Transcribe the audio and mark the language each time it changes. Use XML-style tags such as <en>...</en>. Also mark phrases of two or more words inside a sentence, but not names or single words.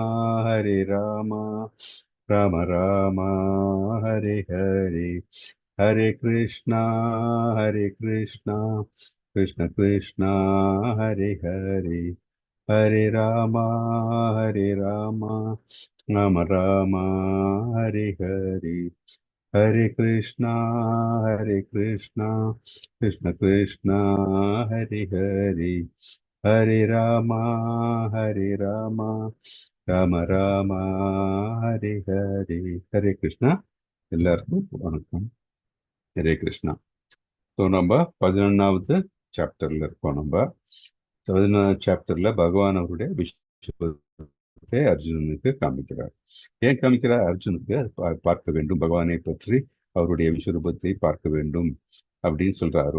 <sa>राम राम हरे हरे, हरे कृष्णा कृष्ण कृष्णा हरे हरे, हरे रामा राम राम हरे हरे, हरे कृष्णा कृष्ण कृष्णा हरे हरे, हरे रामा राम राम हरे हरे, हरे कृष्णा।</sa> <ta>எல்லாருக்கும் வணக்கம்.</ta> <sa>हरे कृष्ण.</sa> <ta>ஸோ நம்ம 11வது சாப்டர்ல இருக்கோம். நம்ம 11வது சாப்டர்ல பகவான் அவருடைய விஸ்வரூபத்தை அர்ஜுனனுக்கு காமிக்கிறார். ஏன் காமிக்கிறார்? அர்ஜுனுக்கு பார்க்க வேண்டும், பகவானை பற்றி அவருடைய விஸ்வரூபத்தை பார்க்க வேண்டும் அப்படின்னு சொல்றாரு.</ta>